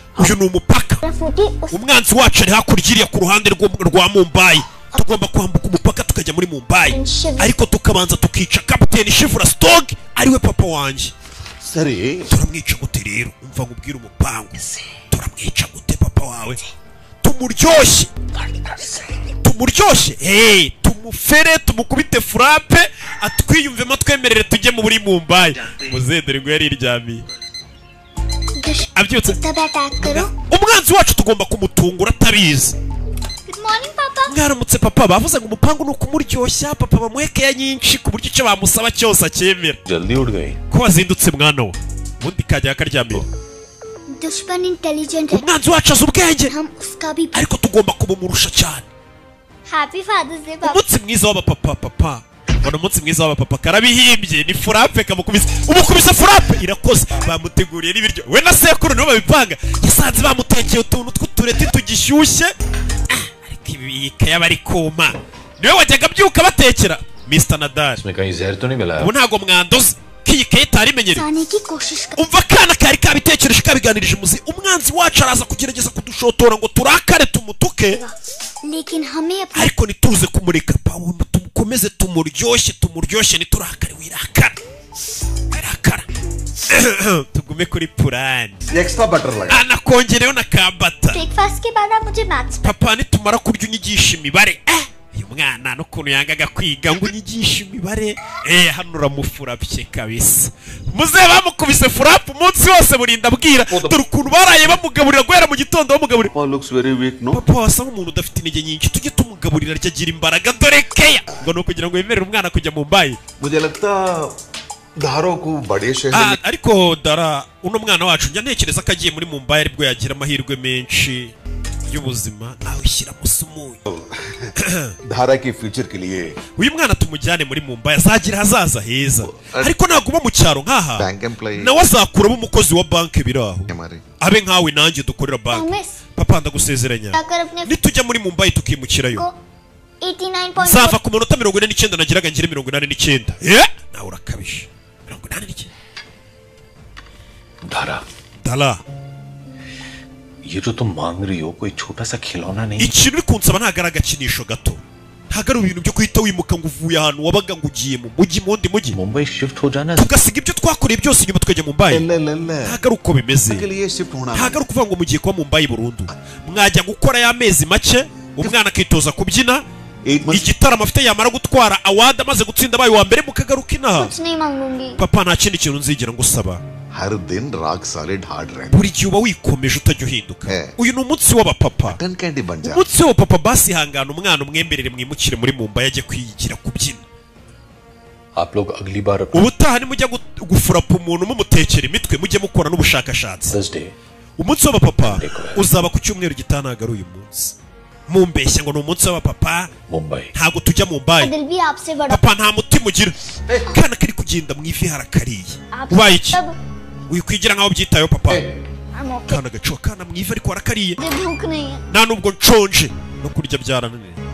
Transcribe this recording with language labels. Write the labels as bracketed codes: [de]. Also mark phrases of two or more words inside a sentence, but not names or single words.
[rw] uyu ni umupaka umwanzi wacu ari hakurya iriya ku ruhande rwa Mumbai tugomba kwambuka umupaka tukajya muri Mumbai ariko tukabanza tukica kapiteni Shivura Stog ariwe papa wanjye सरे turamwica gute rero umva nkubwira umupangu turamwica gute papa wawe tumuryoshye tumufere tumukubite furape atwiyumvemo twemerere tujye muri Mumbai muzedere ngo yariryamiye abyutse umwanzi wacu tugomba kumutungura atabizi [en] good morning papa [rw] mwaramutse papa bavuze ngo umupangu ni ukumuryoshya papa bamuhekeya nyinshi ku buryo icyo bamusaba cyose acyemera [hi] जल्दी उठ गई [rw] ko wazindutse mwana we ubundi kajya karyamye [hi] दुश्मन इंटेलिजेंट है [rw] umwanzi wacu azi ubwenge [hi] हम उसका भी [rw] ariko tugomba kumumurusha cyane [en] happy fathers day papa [rw] umunsi mwiza w'abapapa papa ubona umunsi mwiza w'abapapa karabihimbye ni furape kamukubise umukubise furape irakoze bamuteguriye n'ibiryo we na sekuru nibo babipanga yasanze bamutekeye utuntu tw'utureti tugishyushye ariko ibika y'abari kuma niwe wajyaga abyuka batekera Mr. Nadal [hi] इसमें कहीं जहर तो नहीं मिला [rw] ubu ntabwo mwandoze k'iyi keye itarimenyereye [hi] जाने की कोशिश कर [rw] umva akana kari kabitekereje kabiganirije muzi umwanzi wacu araza kugerageza kudushotora ngo turakare tumutuke [hi] लेकिन हमें अपना [rw] ariko ntituze kumureka pawulo tumukomeze tumuryoshye ntiturakare wirakara tugume kuri purani [en] extra butter लगा [rw] anakongereho na kambata [hi] ब्रेकफास्ट के बाद आप मुझे मैथ्स [rw] papa nitumara kurya unyigisha imibare uyu mwana n'ukuntu yangaga kwiga ngo unyigishe imibare hano uramufurapye kabisa muzehe bamukubise furapu umunsi wose burinda abwira dore ukuntu baraye bamugaburira guhera mu gitondo bamugaburira [en] Papa looks very weak, no? [rw] papa wasa nk'umuntu udafite intege nyinshi tujye tumugaburira arya agira imbaraga dore keya ngo ni ukugira ngo yemerere umwana kujya mu Mumbai [hi] मुझे लगता धारों को बड़े शहर में [rw] ariko dara uno mwana wacu njya ntekereza ko agiye muri Mumbai aribwo yagira amahirwe menshi y'ubuzima nawe shyiramo umunyu [hi] धारा के फ्यूचर के लिए [rw] uyu mwana tumujyane muri Mumbai azagira hazaza heza ariko naguma mu cyaro nk'aha [en] bank employ [rw] nawe azakuramo umukozi wa banki biri aho [hi] हमारे [rw] abe nkawe nanjye dukorera banki [en] प्रॉमिस [rw] papa ndagusezeranya [hi] जाकर अपने [rw] nitujya muri Mumbai tukimukirayo [hi] को 89.4 [rw] nzava ku minota 49 nagiraga ngire 89 nawe urakabije 89 धारा dala [hi] ये जो तुम मांग रही हो कोई छोटा सा खिलौना नहीं [rw] ikintu uri kunsaba ntabwo ari agakinisho gato ntago ari ibintu byo kuhita wimuka ngo uvuye ahantu wabaga ngo ugiye mu mujyi mu wundi mujyi [hi] मुंबई शिफ्ट हो जाना [rw] tugasiga ibyo twakoreye byose inyuma tukajya Mumbai ntago ari uko bimeze ntago ari ukuvuga ngo mugiye kuba Mumbai burundu mwajya gukora y'amezi make umwana akitoza kubyina igitaramo afite yamara gutwara award amaze gutsinda abaye wa mbere mukagaruka inaha papa nta kindi kintu nzigira ngusaba [hi] हर दिन [en] rock solid hard [hi] रहना [rw] buri gihe uba wikomeje utajya uhinduka uyu ni umunsi w'abapapa umunsi w'abapapa basi hangana umwana umwemberere mwimukire muri Mumbai ajye kwigira kubyina [hi] आप लोग अगली बार [rw] ubutaha nimujya gufurapa umuntu mumutekera imitwe mujye mukora n'ubushakashatsi umunsi w'abapapa uzaba ku cyumweru gitanaga ari uyu munsi mumbeshya ngo ni umunsi w'abapapa ntabwo tujya Mumbai papa nta mutima ugira kana kari kugenda mu ivi harakariye ubaye iki wikwigira nkaho byitayeho papa kana gaco kana mu ivi ariko harakariye nta nubwo nshonje no kurya byarananiye